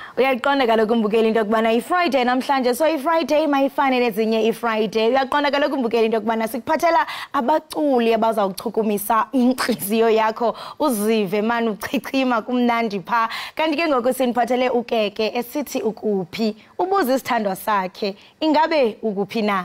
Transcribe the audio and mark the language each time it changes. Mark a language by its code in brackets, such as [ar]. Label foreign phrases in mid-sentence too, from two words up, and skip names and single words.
[xh] Uyayiqonda kaloku umbukeli into yokubana i-Friday namhlanje so i-Friday mayifane nezinye i-Friday. Uyayiqonda kaloku umbukeli into yokubana sikuphathela abaculi abazawuchukumisa inhliziyo yakho uzive man uchichima kumnandi pha. Kanti ke ngoku siniphathele uKeke esithi ukuphi ubuza isithandwa sakhe ingabe ukuphi na.